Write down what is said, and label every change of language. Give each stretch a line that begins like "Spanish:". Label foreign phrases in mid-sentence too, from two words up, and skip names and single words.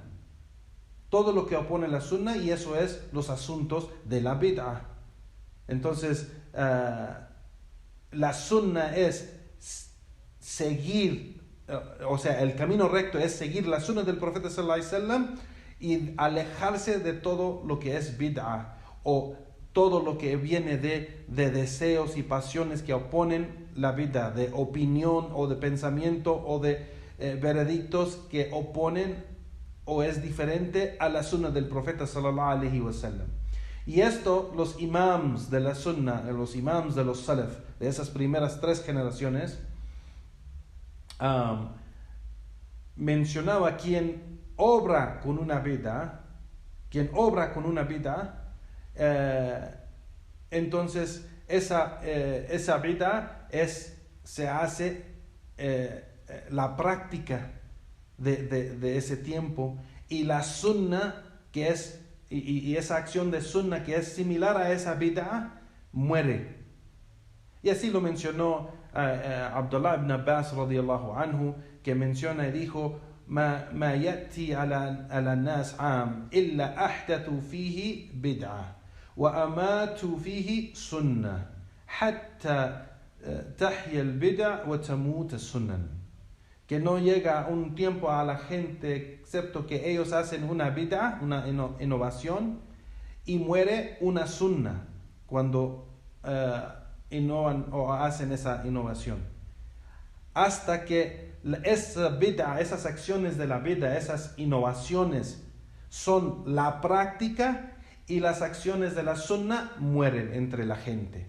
Spanish: Todo lo que opone la sunna, y eso es los asuntos de la bid'ah. Entonces, la sunna es seguir, el camino recto es seguir la sunna del profeta
Arabic: صلى الله عليه وسلم
Spanish: y alejarse de todo lo que es bid'ah o todo lo que viene de deseos y pasiones que oponen la bid'ah, de opinión o de pensamiento o de veredictos que oponen o es diferente a la sunna del profeta
Arabic: صلى الله عليه وسلم.
Spanish: Y esto los imams de la sunna, los imams de los salaf, de esas primeras 3 generaciones, mencionaba quien obra con una bid'ah, entonces esa bid'ah se hace la práctica de ese tiempo, y la sunna que es y esa acción de sunna que es similar a esa bid'ah muere. Y así lo mencionó Abdullah ibn Abbas
Arabic: رضي الله عنه,
Spanish: que menciona y dijo:
Arabic: ما يأتي على الناس عام إلا أحدثوا فيه بدعة وأماتوا فيه سنة حتى تحيا البدع وتموت السنن.
Spanish: Que no llega un tiempo a la gente excepto que ellos hacen una bid'ah, una innovación, y muere una sunna cuando innovan o hacen esa innovación. Hasta que esa bid'ah, esas acciones de la bid'ah, esas innovaciones son la práctica y las acciones de la sunna mueren entre la gente.